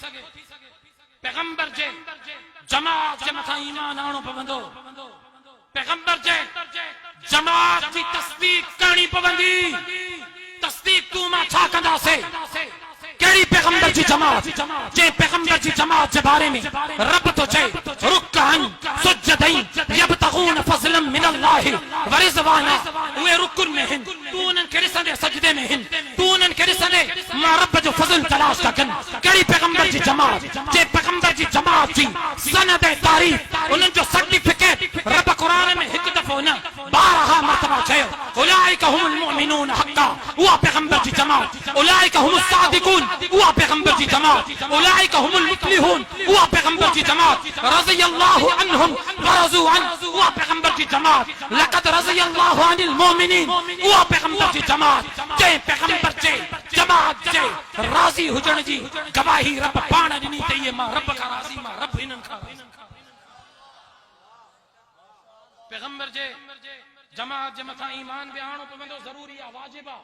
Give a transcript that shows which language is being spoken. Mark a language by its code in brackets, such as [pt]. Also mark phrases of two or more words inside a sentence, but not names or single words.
[sd] पैगंबर जे जमात जे मथां ईमान आणो पवंदो, पैगंबर जे जमात जी तस्दीक करणी पवंदी। तस्दीक तू मां छा कंदासीं? कहिड़ी पैगंबर जी जमात? जे पैगंबर जी जमात जे बारे में रब तो चए [ar] ركعا سجدا يبتغون فضلا من الله ورضوانا. [sd] उहे रुकुन में हिन, तू उन्हनि खे ॾिसंदे सजदे में हिन, तू उन्हनि खे ॾिसंदे मां रब जो फज़ल तलाश था कनि। कहिड़ी पैगंबर जी जमात? जे पैगंबर जी जमात जी सनद ऐं तारीफ़, उन्हनि जो सर्टिफिकेट रब क़ुरान में हिकु दफ़ो न 12 मरतबा चयो, [ar] أولئك هم المؤمنون حقا. [sd] उहा पैगंबर जी जमात। [ar] أولئك هم الصادقون, [sd] उहा पैगंबर जी जमात। [ar] أولئك هم المفلحون, उहा पैगंबर जी जमात। رضي الله عنهم ورضوا عن, [sd] उहा पैगंबर जी जमात। [ar] لقد رضي الله عن المؤمنين, [sd] उहा पैगंबर जी जमात। जे पैगंबर जे जमात जे राज़ी हुजण जी गवाही रब पाण ॾिनी त इहे मां रब खां राज़ी, मां रब हिननि खां राज़ी। पैगंबर जे जमात जे मथां ईमान बि आणो पवंदो, ज़रूरी आहे, वाजिब आहे।